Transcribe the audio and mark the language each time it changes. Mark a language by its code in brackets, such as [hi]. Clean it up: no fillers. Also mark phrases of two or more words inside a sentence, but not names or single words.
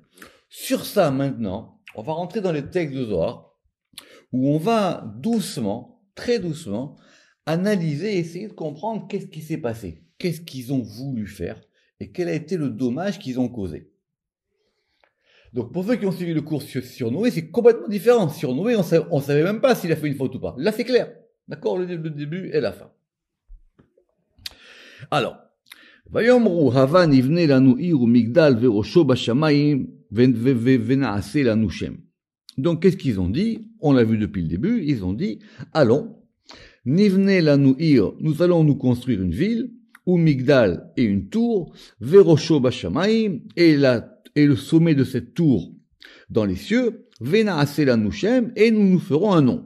[fr] Sur ça, maintenant, on va rentrer dans les textes de Zohar, où on va doucement, très doucement, analyser, essayer de comprendre qu'est-ce qui s'est passé, qu'est-ce qu'ils ont voulu faire, et quel a été le dommage qu'ils ont causé. Donc pour ceux qui ont suivi le cours sur Noé, c'est complètement différent. Sur Noé, on savait même pas s'il a fait une faute ou pas. Là, c'est clair. D'accord? Le début et la fin. Alors, [he] ויאמרו הבה נבנה לנו עיר ומגדל וראשו בשמיים ונעשה לנו שם. [fr] Donc qu'est-ce qu'ils ont dit? On l'a vu depuis le début, ils ont dit, allons, [he] נבנה לנו עיר, [fr] nous allons nous construire une ville, ou migdal et une tour, [he] וראשו בשמים, [fr] et le sommet de cette tour dans les cieux, [he] ונעשה לנו שם, [fr] et nous nous ferons un nom.